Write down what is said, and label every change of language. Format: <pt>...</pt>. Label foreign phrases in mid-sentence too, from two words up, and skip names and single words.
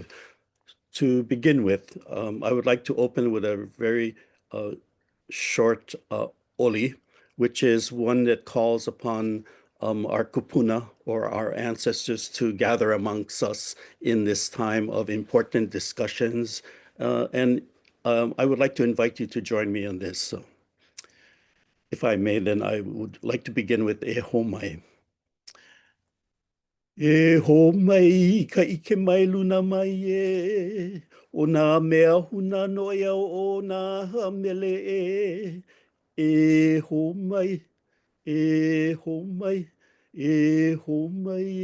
<en>To begin with, I would like to open with a very uh, short oli, which is one that calls upon our kupuna or our ancestors to gather amongst us in this time of important discussions. And I would like to invite you to join me in this. So if I may, then I would like to begin with</en> <haw>e homai. E ho mai ka ike mai luna mai e o nā mea huna no ia o nā hamele e ho mai e ho mai e ho mai</haw>